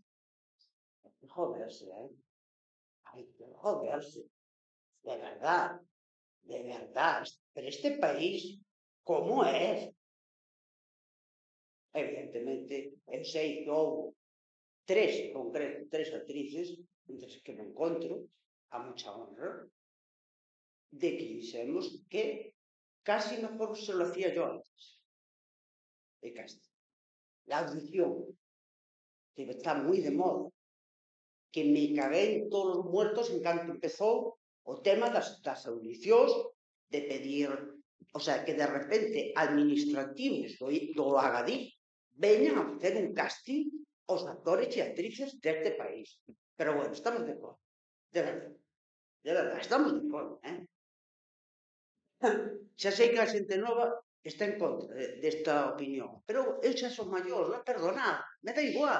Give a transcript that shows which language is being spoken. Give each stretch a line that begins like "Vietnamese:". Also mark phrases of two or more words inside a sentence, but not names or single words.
Galician: Joderse, Hai que joderse.
Spanish: De verdad.
Galician: Pero este país, como é? Evidentemente, eu sei que houve tres actrices, entre que me encontro,
Spanish: a mucha honra, de que
Galician: dixemos que
Spanish: casi mejor se lo hacía yo antes.
Galician: De casi.
Spanish: La audición,
Galician: que está moi de moda, que me cagué en todos os muertos en canto empezou o tema das audicións, de pedir,
Spanish: o sea,
Galician: que de repente administrativos do Agadí veñan a facer un casting aos actores e actrices deste país. Pero bueno, estamos de acordo.
Spanish: De verdad,
Galician: estamos de acordo, Xa sei que a xente nova está en contra desta opinión, pero eu xa son maior, non perdonad, me dá igual.